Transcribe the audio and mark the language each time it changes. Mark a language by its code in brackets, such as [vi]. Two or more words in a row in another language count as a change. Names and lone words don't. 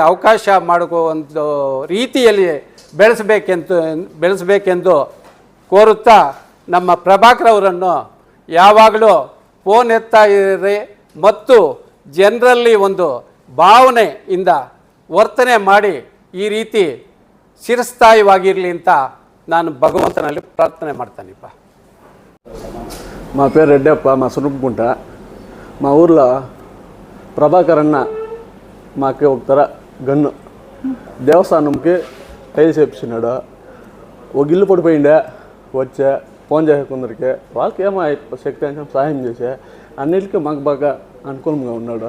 [kn] ಅವಕಾಶ ಮಾಡುವ ಒಂದು ರೀತಿಯಲ್ಲಿ ಬೆಳೆಸಬೇಕೆಂದು ಕೋರುತ್ತಾ ನಮ್ಮ ಪ್ರಭಾಕರ್ ಅವರನ್ನು ಯಾವಾಗಲೂ ಫೋನ್ ಎತ್ತಾ ಇರಿ ಮತ್ತು ಜನರಲ್ಲಿ ಒಂದು ಭಾವನೆಯಿಂದ ವರ್ತನೆ ಮಾಡಿ ಈ ರೀತಿ ಚಿರಸ್ಥಾಯಿವಾಗಿರಲಿ ಅಂತ ನಾನು ಭಗವಂತನಲ್ಲಿ ಪ್ರಾರ್ಥನೆ ಮಾಡ್ತಾನಿಪ್ಪ. [te] మా పేరు రెడ్డప్ప, మా సునుపుకుంట. మా ఊర్లో ప్రభాకర్ అన్న మాకు ఒక గన్ను దేవస్థానంకి టైల్స్ వేపించినాడు. ఒక ఇల్లు పడిపోయిండే, వచ్చా ఫోన్ చేసే కొందరికి, వాళ్ళకి ఏమో శక్తి అంటే సహాయం చేసే అన్నిటికీ మాకు బాగా అనుకూలంగా ఉన్నాడు.